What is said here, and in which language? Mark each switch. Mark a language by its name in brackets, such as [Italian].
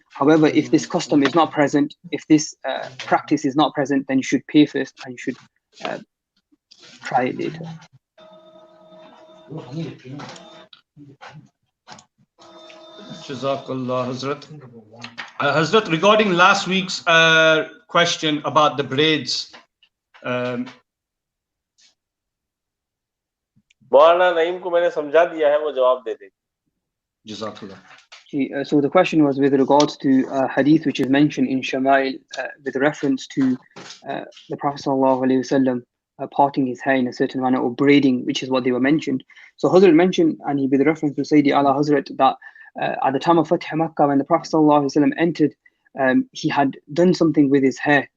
[English] However, if this custom is not present, if this practice is not present, then you should pay first and you should try it later. Jazakallah, Hazrat. Hazrat, regarding last week's question about the braids, [Hindi] मौलाना नईम को मैंने समझा दिया है, वो जवाब दे देंगे. [English] Jazakallah. So the question was with regards to hadith which is mentioned in Shama'il with reference to the Prophet ﷺ parting his hair in a certain manner or braiding, which is what they were mentioned. So Hazrat mentioned, and he with reference to Sayyidi Ala Hazrat, that at the time of Fath Makkah, when the Prophet ﷺ entered, he had done something with his hair.